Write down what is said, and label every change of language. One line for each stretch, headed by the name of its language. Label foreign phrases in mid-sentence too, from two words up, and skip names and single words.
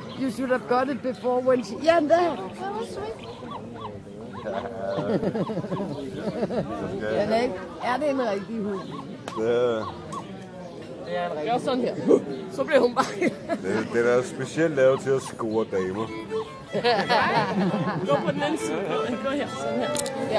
English: You should have got it before when she...
Danish: Ja, der!
English: That was sweet.
Danish: Den er, ikke... Er det en rigtig hund? Gør sådan her. Så bliver hun bare... Den er specielt lavet til at score damer. Gå på den anden side. Gå her. Sådan her. Ja.